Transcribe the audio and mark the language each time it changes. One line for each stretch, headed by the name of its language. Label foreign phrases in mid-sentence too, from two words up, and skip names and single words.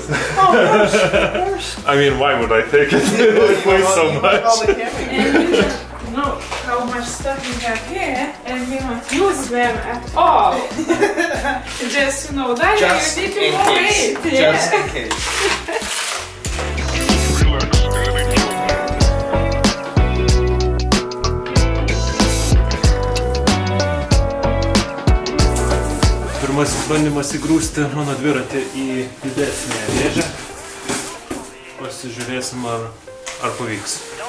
English: Oh gosh, of course. I mean, why would I take it? It weighs so much. And you don't know how much stuff you have here, and you don't use them at all. Just to know that Just you in need to go case. eat. Just Yeah. in case.
Lithuanian: Pirmasis bandymas įgrūsti mano dviratį į didesnę dėžę. Pasižiūrėsim, ar pavyks.